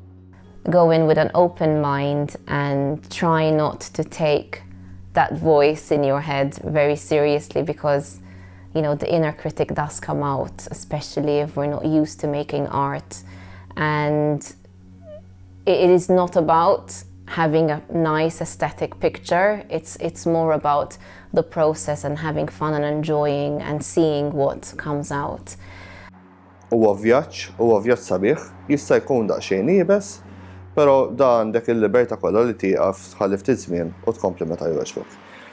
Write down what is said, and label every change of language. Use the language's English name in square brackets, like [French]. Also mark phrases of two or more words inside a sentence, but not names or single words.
[English] Go in with an open mind and try not to take that voice in your head very seriously, because the inner critic does come out, especially if we're not used to making art. And it is not about having a nice aesthetic picture. It's more about the process and having fun and enjoying and seeing what comes out. [Maltese] Huwa vjaġġ sabiħ, jista' jkun daqsxejn nieqes, però da għandek il-libertà kollha li tieqaf tħalli ftit żmien u tkompli meta jogħġbok.